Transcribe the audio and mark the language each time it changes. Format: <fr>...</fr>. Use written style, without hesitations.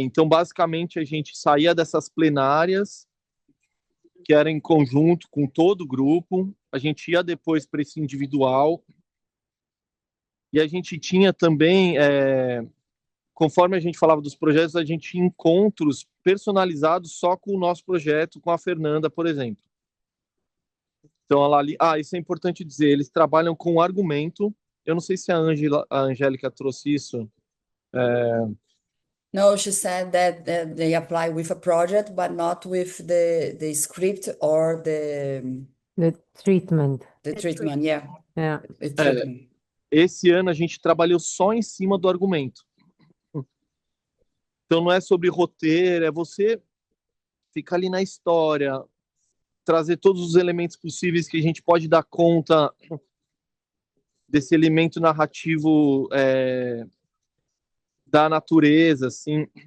<pt>Então, basicamente, a gente saía dessas plenárias, que era em conjunto com todo o grupo, a gente ia depois para esse individual, e a gente tinha também, conforme a gente falava dos projetos, a gente tinha encontros personalizados só com o nosso projeto, com a Fernanda, por exemplo. Então, isso é importante dizer, eles trabalham com argumento. Eu não sei se a Angélica trouxe isso.</pt> <en>No, she said that they apply with a project, but not with the script or The treatment. the treatment. Yeah, Yeah. the treatment.</en> <pt>Esse ano a gente trabalhou só em cima do argumento. Então não é sobre roteiro, é você ficar ali na história, trazer todos os elementos possíveis que a gente pode dar conta desse elemento narrativo da natureza, assim.</pt>